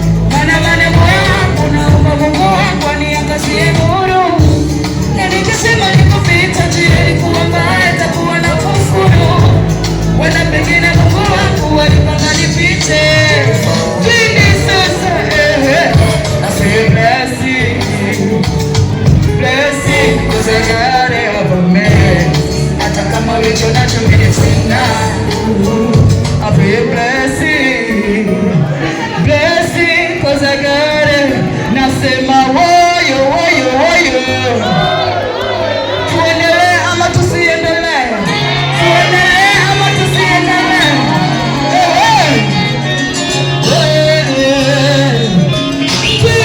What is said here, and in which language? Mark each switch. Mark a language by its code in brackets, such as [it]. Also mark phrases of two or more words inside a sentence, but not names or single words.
[sw] Maana maneno yako naomba Mungu wako aniangazie nuru. Na nikisema nikupita njia ilikuwa mbaya, itakuwa na kufuru. Wala pengine Mungu wangu alipanga nipite. Pindi sasa, [en] eh, eh, I feel blessing. Blessing, 'cause I got it over me. [sw] Hata kama ulicho nacho mimi sina. [en] I feel blessing. Blessing, 'cause I got it. [sw] Nasema woyo, woyo, woyo. Tuendelee ama tusiendelee? Tuendelee ama tusiendelee? Eh, eh. Eh, eh.